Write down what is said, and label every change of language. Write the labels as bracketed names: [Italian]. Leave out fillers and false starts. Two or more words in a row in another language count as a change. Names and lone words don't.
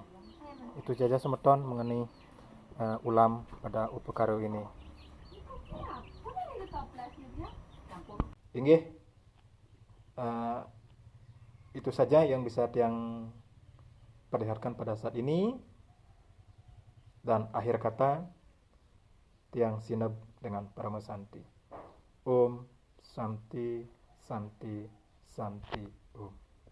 [Indonesian] Itu saja semeton mengenai ulam pada upekaro ini. Inggih, itu saja yang bisa tiang perlihatkan pada saat ini, dan akhir kata tiang sineb dengan Parama Santi. [Sanskrit] Om Santi Santi Santi Om.